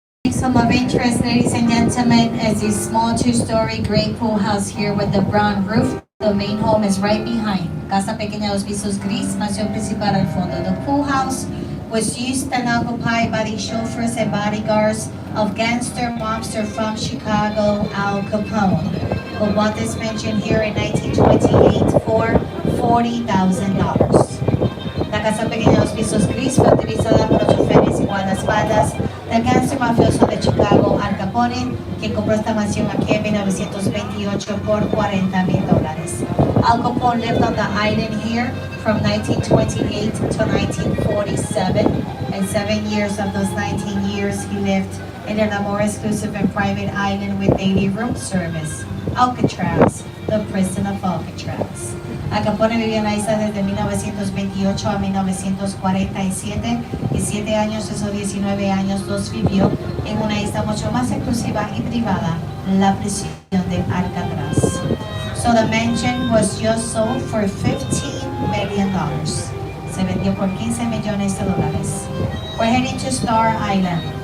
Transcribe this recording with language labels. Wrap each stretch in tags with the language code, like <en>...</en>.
<en>Some of interest, ladies and gentlemen, is a small two-story gray pool house here with the brown roof. The main home is right behind.</en> <es>Casa pequeña 2 pisos gris, mansión principal al fondo.</es> <en>The pool house was used and occupied by the chauffeurs and bodyguards of gangster mobster from Chicago, Al Capone, who bought this mansion here in 1928 for $40,000.</en> <es>La casa pequeña 2 pisos gris fue utilizada por los choferes y guardaespaldas del gánster mafioso de Chicago, Al Capone, quien compró esta mansión aquí en 1928 por $40,000.</es> <en>Al Capone lived on the island here from 1928 to 1947, and 7 years of those 19 years he lived in a more exclusive and private island with daily room service, Alcatraz. the prison of Alcatraz.</en> <es>Al Capone vivía en la isla desde 1928 a 1947 y 7 años, esos 19 años los vivió en una isla mucho más exclusiva y privada, la prisión de Alcatraz.</es> <en>So the mansion was just sold for $15 million.</en> <es>Se vendió por $15 millones.</es> <en>We're heading to Star Island.</en>